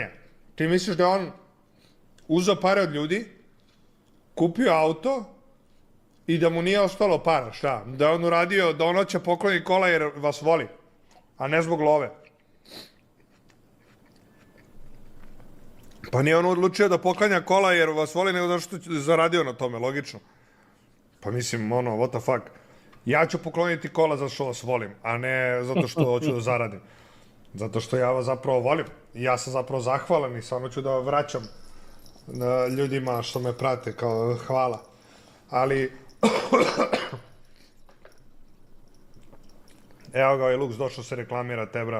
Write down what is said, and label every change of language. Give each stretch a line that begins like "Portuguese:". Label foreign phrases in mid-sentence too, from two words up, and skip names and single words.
Serbian: Ti misliš da on uzeo pare od ljudi, kupio auto i da mu nije ostalo para, šta? Da je on uradio, da on hoće pokloni kola jer vas voli, a ne zbog love. Pa nije on odlučio da poklanja kola jer vas voli, nego zato što je zaradio na tome, logično. Pa mislim,
English: what the fuck.
Serbian: Ja ću pokloniti kola zato što vas volim, a ne zato što hoću da zaradim. Zato što ja vas zapravo volim. I ja sam zapravo zahvalan i samo ću da vraćam ljudima što me prate, kao hvala. Ali... Evo ga, ovaj Lux došao se reklamira, tebra.